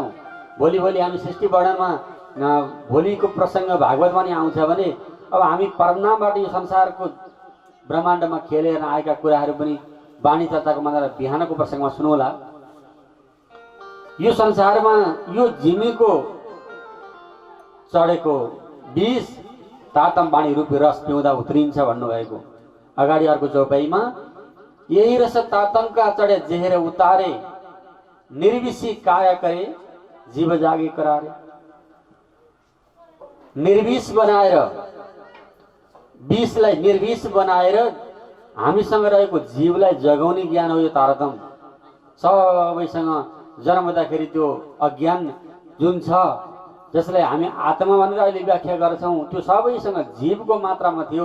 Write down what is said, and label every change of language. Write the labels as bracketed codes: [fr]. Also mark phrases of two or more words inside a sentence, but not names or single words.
[ne] भोलि हामी सृष्टि वर्णनमा भोलिको प्रसङ्ग भागवतमा नि आउँछ भने अब हामी परमनामबाट यो संसारको ब्रह्माण्डमा खेलेर आएका कुराहरू पनि वाणी चर्चाको मजाले बिहानको प्रसङ्गमा सुनौला। यो संसारमा यो जिमीको चढेको विष तातम वाणी रूपी रस पिउँदा उत्रिन्छ भन्नुभएको। अगाडि अर्को चौपाईमा [hi] यही रस तातमका चढे जेहेर उतारे, निर्विषी काया करे जीव जागे करारे। [ne] निर्विष बनाएर, विषलाई निर्विष बनाएर हामीसँग रहेको जीवलाई जगाउने ज्ञान हो यो तारतम। सबैसँग जन्मदाखेरि त्यो अज्ञान जुन छ, जसलाई हामी आत्मा भनेर अहिले व्याख्या गर्छौँ, त्यो सबैसँग जीवको मात्रामा थियो।